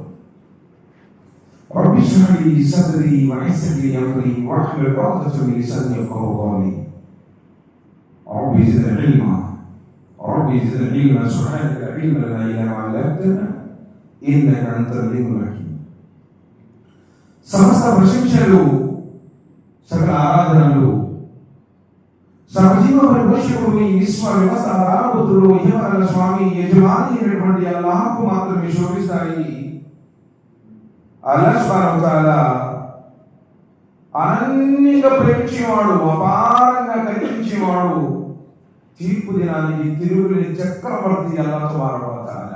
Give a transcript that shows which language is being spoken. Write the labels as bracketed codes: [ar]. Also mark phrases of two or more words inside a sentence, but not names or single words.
[ar] رب اشرح لي صدري ويسر لي أمري واحلل عقدة من لساني يفقهوا قولي. رب زدنا علما سبحانك لا علم لنا إلا ما علمتنا إنك أنت العليم الحكيم. [te] సమస్త ప్రశంసలు సకల ఆరాధనలు సర్వజీవ పరిపోషకుడు ఈ విశ్వ వ్యవస్థ ఆరాధకుడు యెహోవా స్వామి యజమాని అయినటువంటి అల్లాహ్కు మాత్రమే శోభిస్తాయి. [ar] الله سبحانه تعالى [te] అనన్యంగా ప్రేమించేవాడు, అపారంగా కనిపించేవాడు, తీర్పు దినానికి తిరుగులేని చక్రవర్తి [ar] الله سبحانه تعالى.